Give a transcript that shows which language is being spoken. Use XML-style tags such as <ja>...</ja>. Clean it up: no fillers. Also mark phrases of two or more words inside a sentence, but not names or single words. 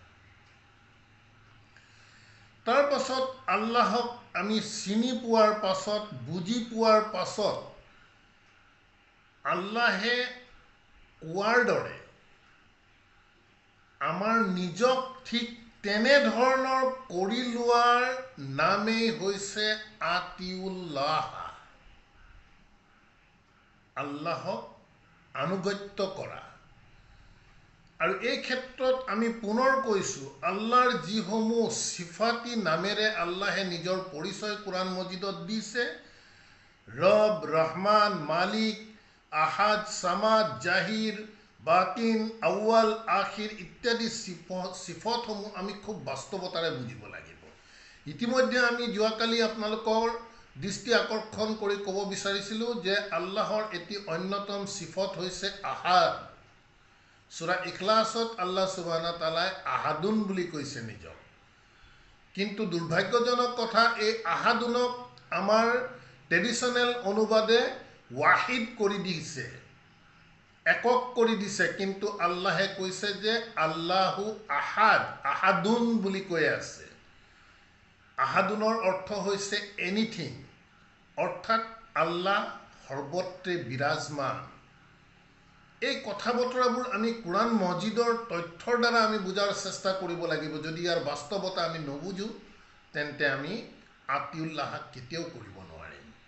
<as>তাৰ পাছত আল্লাহক আমি চিনি পোৱাৰ পাছত, বুজি পোৱাৰ পাছত, আল্লাহে কোৱাৰ দৰে আমাৰ নিজক ঠিক তেনেধৰণৰ কৰি লোৱাৰ নামেই হৈছে আতিউল্লাহ, আল্লাহক আনুগত্য কৰা। আৰু এই ক্ষেত্ৰত আমি পুনৰ কৈছোঁ, আল্লাহৰ যিসমূহ সিফাতি নামেৰে আল্লাহে নিজৰ পৰিচয় কোৰআন মজিদত দিছে, ৰব, ৰহমান, মালিক, আহাদ, সামাদ, জাহিৰ, বাতিন, আউৱাল, আখিৰ ইত্যাদি সিফতসমূহ আমি খুব বাস্তৱতাৰে বুজিব লাগিব। ইতিমধ্যে আমি যোৱাকালি আপোনালোকৰ দৃষ্টি আকৰ্ষণ কৰি ক'ব বিচাৰিছিলোঁ যে আল্লাহৰ এটি অন্যতম সিফত হৈছে আহাদ। সূৰা ইখলাছত</as> <ar>الله سبحانه تعالى</ar> <as>আহাদুন বুলি কৈছে নিজক, কিন্তু দুৰ্ভাগ্যজনক কথা, এই আহাদুনক আমাৰ ট্ৰেডিশ্যনেল অনুবাদে ৱাহিদ কৰি দিছে, একক কৰি দিছে, কিন্তু আল্লাহে কৈছে যে</as> <ar>الله أحد,</ar> <as>আহাদুন বুলি কৈ আছে। আহাদুনৰ অৰ্থ হৈছে এনিথিং, অৰ্থাৎ আল্লাহ সৰ্বত্ৰে বিৰাজমান। এই কথা বতৰাবোৰ আমি কোৰআন মজিদৰ তথ্যৰ দ্বাৰা আমি বুজাৰ চেষ্টা কৰিব লাগিব। যদি ইয়াৰ বাস্তৱতা আমি নুবুজোঁ, তেন্তে আমি আতিউল্লাহক কেতিয়াও কৰিব নোৱাৰিম।</as>